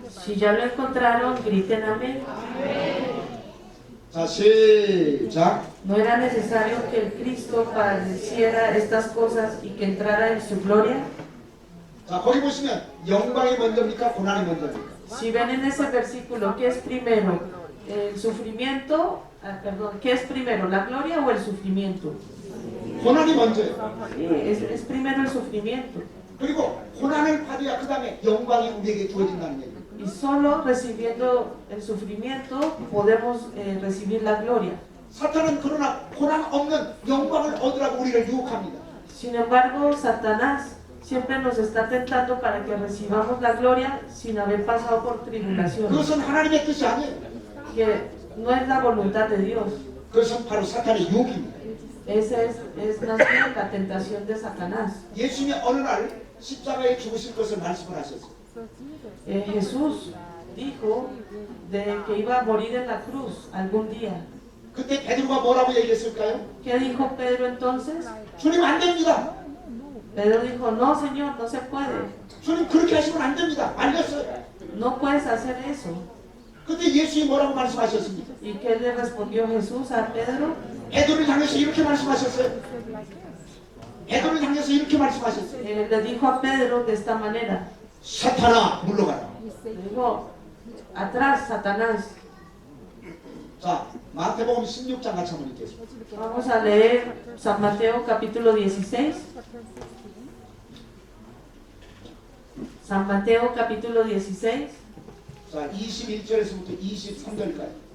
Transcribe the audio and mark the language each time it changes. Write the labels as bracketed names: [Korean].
[Spanish] Si ya lo encontraron, griten amén. [Korean] 자, 시작. [Spanish] ¿No era necesario que el Cristo padeciera estas cosas y que entrara en su gloria? [Korean] 자, 거기 보시면 영광이 먼저입니까? 고난이 먼저입니까? [Spanish] Si ven en ese versículo, ¿qué es primero? ¿El sufrimiento? ¿Qué es primero? ¿La gloria o el sufrimiento? [Korean] 고난이 먼저예요. [Spanish] Sí, es primero el sufrimiento. [Korean] 그리고 고난을 받아야 그 다음에 영광이 우리에게 주어진다는 얘기예요. [Spanish] Y solo recibiendo el sufrimiento podemos recibir la gloria. [Korean] 사탄은 그러나 고난 없는 영광을 얻으라고 우리를 유혹합니다. [Spanish] Sin embargo, Satanás siempre nos está tentando para que recibamos la gloria sin haber pasado por tribulaciones, [Korean] 그것은 하나님의 뜻이 아니에요. [Spanish] que no es la voluntad de Dios. [Korean] 그것은 바로 사탄의 유혹입니다. [Spanish] Esa es más bien la tentación de Satanás. [Korean] 예수님이 어느 날 십자가에 죽으실 것을 말씀을 하셨어요. [Spanish] Jesús dijo de que iba a morir en la cruz algún día. [Korean] 그때 베드로가 뭐라고 얘기했을까요? [Spanish] ¿Qué dijo Pedro entonces? [Korean] 주님 안 됩니다. [Spanish] Pedro dijo, no, Señor, no se puede. [Korean] 주님 그렇게 하시면 안 됩니다. 말렸어요. [Spanish] No puedes hacer eso. [Korean] 근데 예수님이 뭐라고 말씀하셨습니까? [Spanish] ¿Y qué le respondió Jesús a Pedro? [Korean] 베드로를 향해서 이렇게 말씀하셨어요. 베드로를 향해서 이렇게 말씀하셨어요. [Spanish] Le dijo a Pedro de esta manera. [Korean] 사탄아 물러가라. [Spanish] Le dijo, atrás, Satanás. [Korean] 자, 마태복음 16장 같이 한번 읽겠습니다. [Spanish] Vamos a leer San Mateo capítulo 16. San Mateo capítulo 16. [Korean] 자, 21절에서부터 23절까지.